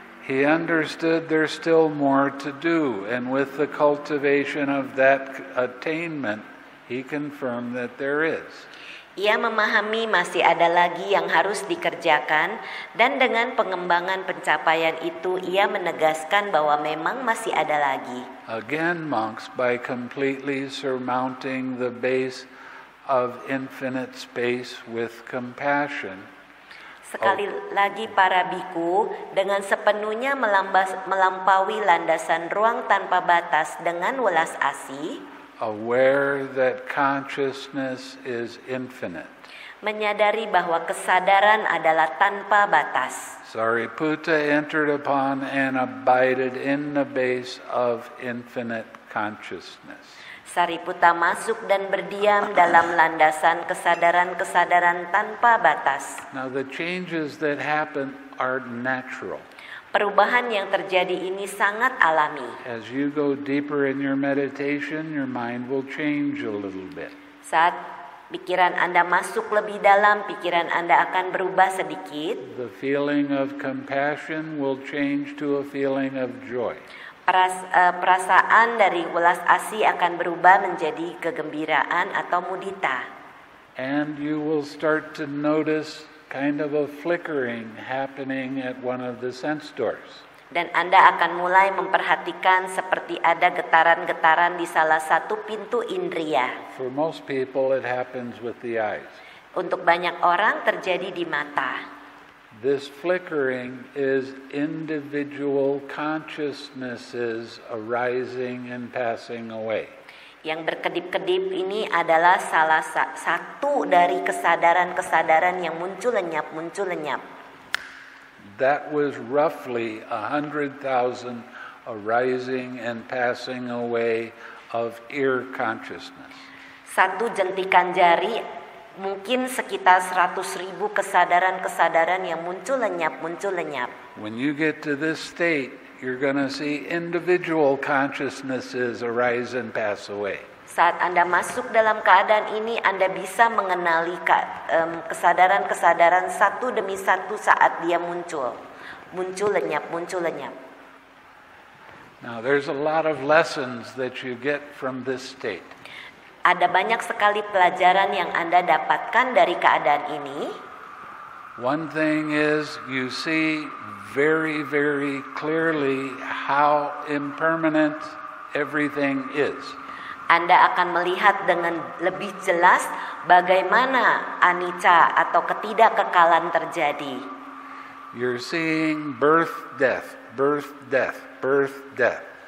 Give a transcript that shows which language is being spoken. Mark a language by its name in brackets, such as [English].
[English] He understood there's still more to do, and with the cultivation of that attainment, he confirmed that there is. [Indonesian] Ia memahami masih ada lagi yang harus dikerjakan, dan dengan pengembangan pencapaian itu ia menegaskan bahwa memang masih ada lagi. [English] Again, monks, by completely surmounting the base of infinite space with compassion. [Indonesian] Sekali lagi para biku dengan sepenuhnya melampaui landasan ruang tanpa batas dengan welas asih. [English] Aware that consciousness is infinite. [Indonesian] Menyadari bahwa kesadaran adalah tanpa batas. [English] Sariputta entered upon and abided in the base of infinite consciousness. [Indonesian] Sariputta masuk dan berdiam dalam landasan kesadaran-kesadaran tanpa batas. [English] Now the changes that happen are natural. [Indonesian] Perubahan yang terjadi ini sangat alami. [English] As you go deeper in your meditation, your mind will change a little bit. [Indonesian] Saat pikiran Anda masuk lebih dalam, pikiran Anda akan berubah sedikit. [English] The feeling of compassion will change to a feeling of joy. [Indonesian] Perasaan dari welas asih akan berubah menjadi kegembiraan atau mudita. [English] And you will start to notice kind of a flickering happening at one of the sense doors. [Indonesian] Dan Anda akan mulai memperhatikan seperti ada getaran-getaran di salah satu pintu indria. [English] For most people it happens with the eyes. [Indonesian] Untuk banyak orang terjadi di mata. [English] This flickering is individual consciousnesses arising and passing away. [Indonesian] Yang berkedip-kedip ini adalah salah satu dari kesadaran-kesadaran yang muncul lenyap. [English] That was roughly 100,000 arising and passing away of ear consciousness. [Indonesian] Satu jentikan jari mungkin sekitar 100.000 kesadaran-kesadaran yang muncul lenyap. [English] When you get to this state, you're going to see individual consciousnesses arise and pass away. [Indonesian] Saat Anda masuk dalam keadaan ini, Anda bisa mengenali kesadaran-kesadaran satu demi satu saat dia muncul lenyap. [English] Now, there's a lot of lessons that you get from this state. [Indonesian] Ada banyak sekali pelajaran yang Anda dapatkan dari keadaan ini. [English] One thing is you see very, very clearly how impermanent everything is. [Indonesian] Anda akan melihat dengan lebih jelas bagaimana anicca atau ketidakkekalan terjadi. [English] You're seeing birth, death, birth, death, birth, death.